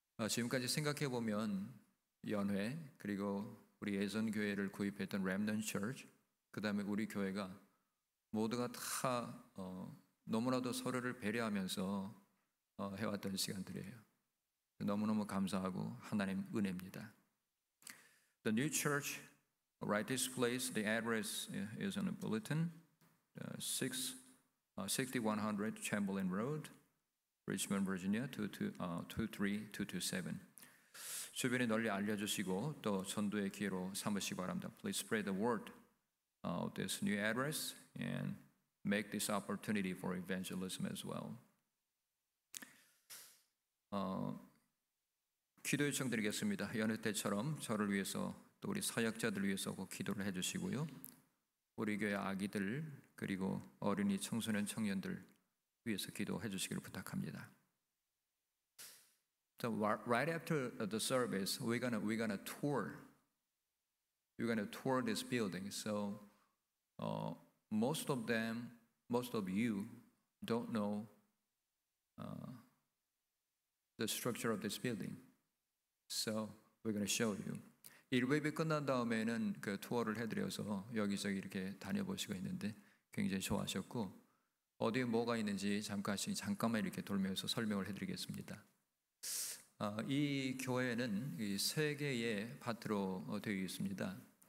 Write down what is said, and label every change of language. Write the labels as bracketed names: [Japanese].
[Korean] 지금까지 생각해 보면 연회 그리고 우리 예전 교회를 구입했던 Remnant Church 그 다음에 우리 교회가 모두가 다 너무나도 서로를 배려하면서 해왔던 시간들이에요. 너무너무 감사하고 하나님 은혜입니다. [English] The new church, right this place, the address is on the bulletin, 6100 Chamberlain Road, Richmond, Virginia, 23227. [Korean] 주변에 널리 알려주시고 또 전도의 기회로 삼으시기 바랍니다. [English] Please spread the word of this new address and make this opportunity for evangelism as well. [Korean] 기도 요청 드리겠습니다. 연회 때처럼 저를 위해서 또 우리 사역자들 위해서 꼭 기도를 해주시고요. 우리 교회 아기들 그리고 어린이 청소년 청년들 위해서 기도해 주시기를 부탁합니다. [English] So right after the service, we're gonna tour. We're gonna tour this building. So most of you don't know the structure of this building. So we're gonna show you. [Korean] 1회비 끝난 다음에는 그 투어를 해드려서 여기저기 이렇게 다녀보시고 있는데 굉장히 좋아하셨고 어디에 뭐가 있는지 잠깐만 이렇게 돌면서 설명을 해드리겠습니다. 이 교회는 이 3개의 파트로 되어 있습니다.